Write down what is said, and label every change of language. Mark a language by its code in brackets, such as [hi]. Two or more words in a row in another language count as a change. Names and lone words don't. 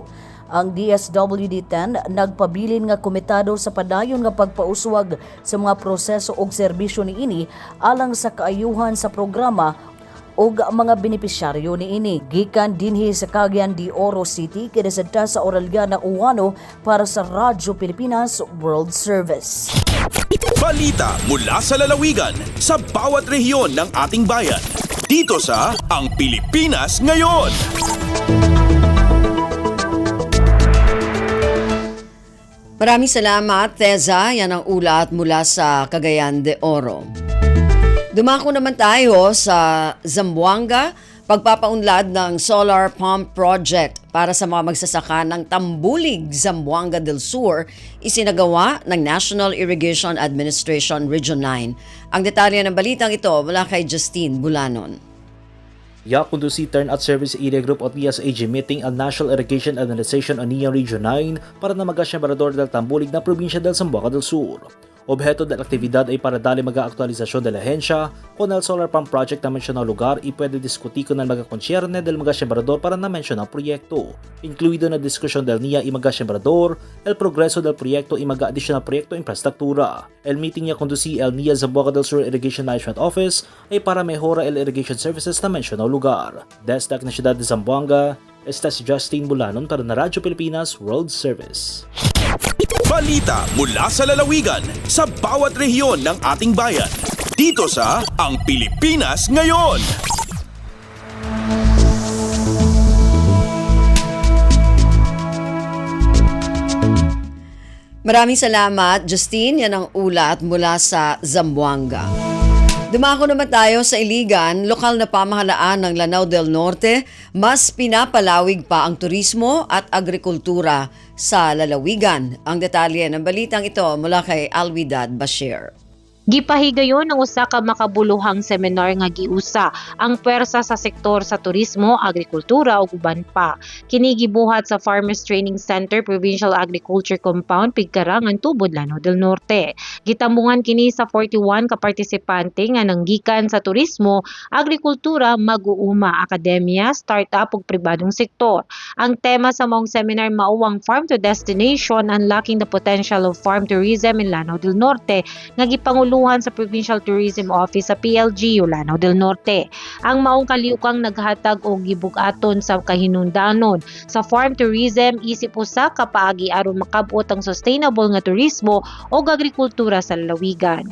[ceb] Ang DSWD-10 nagpabilin nga komitado sa padayon nga pagpauswag sa mga proseso og serbisyo niini alang sa kaayuhan sa programa ug mga benepisyaryo niini. Gikan dinhi sa Cagayan de Oro City kinasadta sa Aureliana Uwano para sa Radyo Pilipinas World Service. [tl] Balita mula sa lalawigan sa bawat rehiyon ng ating bayan. Dito sa Ang Pilipinas Ngayon. Maraming salamat, Teza. Yan ang ulat mula sa Cagayan de Oro. Dumako naman tayo sa Zamboanga, pagpapaunlad ng Solar Pump Project para sa mga magsasaka ng Tambulig, Zamboanga del Sur, isinagawa ng National Irrigation Administration Region 9. Ang detalye ng balitang ito mula kay Justine Bulanon. [cbk] Yakundusi Turnout Service Area Group o TSAG meeting ang National Irrigation Administration o NIA Region 9 para na mag-Sembrador del Tambulig na probinsya del Zamboanga del Sur. Objeto del aktibidad ay para dali mag-aktualisasyon del ahensya kung el [en] solar pump project [cbk] na mensyonang lugar y pwede diskuti kung el mag-konsyerne del mag-Sembrador para na mensyonang proyekto. Incluido na diskusyon del NIA y mag-Sembrador, el progreso del proyekto y mag-additional proyekto infrastruktura. El meeting niya kundusi el NIA Zamboanga del Sur Irrigation Management Office ay para mejora el [en] irrigation services [cbk] na mensyonang lugar. Desde na siyudad de Zamboanga, esta si Justine Bulanon para na Radyo Pilipinas World Service. [tl] Balita mula sa lalawigan sa bawat rehiyon ng ating bayan. Dito sa Ang Pilipinas Ngayon. Maraming salamat, Justine. Yan ang ulat mula sa Zamboanga. Dumako naman tayo sa Iligan, lokal na pamahalaan ng Lanao del Norte, mas pinapalawig pa ang turismo at agrikultura sa lalawigan. Ang detalye ng balitang ito mula kay Alwidad Bashir. [ceb] Gipahigayon ang usa ka makabuluhang seminar nga giusa ang pwersa sa sektor sa turismo, agrikultura ug uban pa. Kini gibuhat sa Farmers Training Center Provincial Agriculture Compound Pigkarangan, Tubod, Lanao del Norte. Gitambungan kini sa 41 ka partisipante nga nanggikan sa turismo, agrikultura, mag-uuma, akademya, startup ug pribadong sektor. Ang tema sa maong seminar mao ang Farm to Destination, Unlocking the Potential of Farm Tourism in Lanao del Norte nga gipanguluhan sa Provincial Tourism Office sa PLGU Lanao del Norte. Ang maong kaliukang naghatag og gibug-aton sa kahinungdanon sa [en] farm tourism [ceb] isip usa ka paagi aron makabot ang sustainable nga turismo o agrikultura sa lalawigan.